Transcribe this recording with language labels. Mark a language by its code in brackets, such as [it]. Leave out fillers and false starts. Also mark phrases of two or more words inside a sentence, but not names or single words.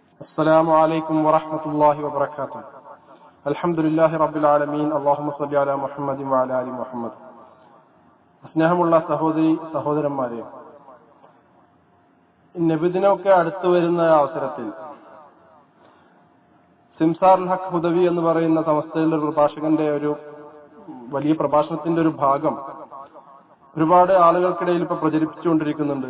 [ar] السلام عليكم ورحمة الله وبركاته. الحمد لله رب العالمين. اللهم صل على محمد وعلى آل محمد. [ml] സ്നേഹമുള്ള സഹോദരന്മാരെ, നബിദിനമൊക്കെ അടുത്തു വരുന്ന അവസരത്തിൽ സിംസാറുൽ ഹഖ് ഹുദവി എന്ന് പറയുന്ന സമസ്തയിലെ ഒരു പ്രഭാഷകന്റെ ഒരു വലിയ പ്രഭാഷണത്തിന്റെ ഒരു ഭാഗം ഒരുപാട് ആളുകൾക്കിടയിൽ ഇപ്പൊ പ്രചരിപ്പിച്ചുകൊണ്ടിരിക്കുന്നുണ്ട്.